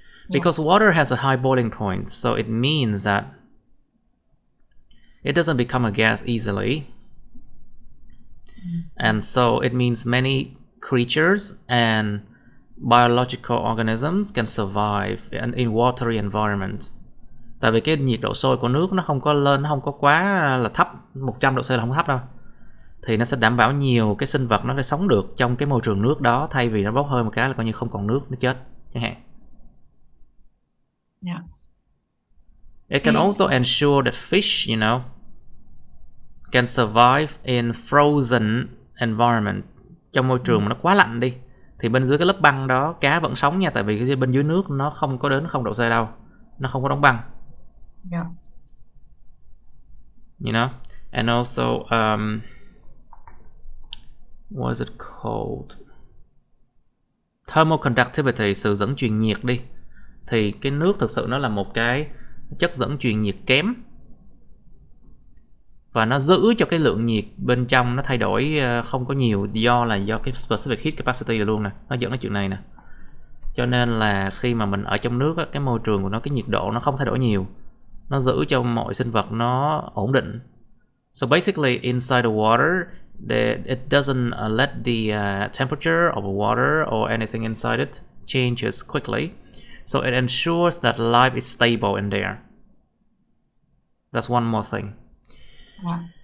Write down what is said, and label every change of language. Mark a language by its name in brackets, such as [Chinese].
[English] Because water has a high boiling point, so it means that it doesn't become a gas easily. And so it means many creatures and biological organisms can survive in watery environment. [Vietnamese] Tại vì cái nhiệt độ sôi của nước nó không có lên, nó không có quá là thấp, 100 độ C là không có thấp đâu. Thì nó sẽ đảm bảo nhiều cái sinh vật nó sẽ sống được trong cái môi trường nước đó, thay vì nó bốc hơi một cái là coi như không còn nước, nó chết chẳng hạn. [English] Yeah. It can also ensure that fish, can survive in frozen environment. [Vietnamese] Trong môi trường mà nó quá lạnh đi, thì bên dưới cái lớp băng đó cá vẫn sống nha, tại vì cái bên dưới nước nó không có đến 0 độ C đâu, nó không có đóng băng. [English] Yeah. And also what is it called? [Vietnamese] Thermal conductivity, sự dẫn truyền nhiệt đi. Thì cái nước thực sự nó là một cái chất dẫn truyền nhiệt kém. Và nó giữ cho cái lượng nhiệt bên trong nó thay đổi không có nhiều, do cái specific heat capacity là luôn nè, nó dẫn đến chuyện này nè. Cho nên là khi mà mình ở trong nước á, cái môi trường của nó, cái nhiệt độ nó không thay đổi nhiều, nó giữ cho mọi sinh vật nó ổn định. [English] So basically inside the water, it doesn't let the temperature of the water or anything inside it changes quickly. So it ensures that life is stable in there. That's one more thing. Yeah.